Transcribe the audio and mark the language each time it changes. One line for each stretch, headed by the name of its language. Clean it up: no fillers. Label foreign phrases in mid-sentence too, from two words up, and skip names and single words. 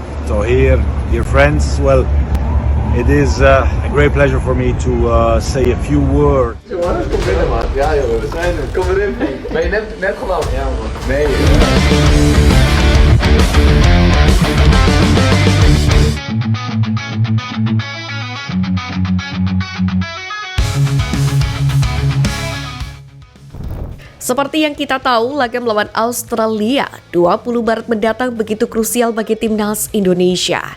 English: or here, dear friends. Well, it is a great pleasure for me to say a few words.
Dutch: Jongen, kom binnen man. Ja jongen, we zijn er. Kom erin. Ben je net gelopen? Ja man. Nee.
Indonesian: Seperti yang kita tahu, laga melawan Australia 20 Maret mendatang begitu krusial bagi timnas Indonesia.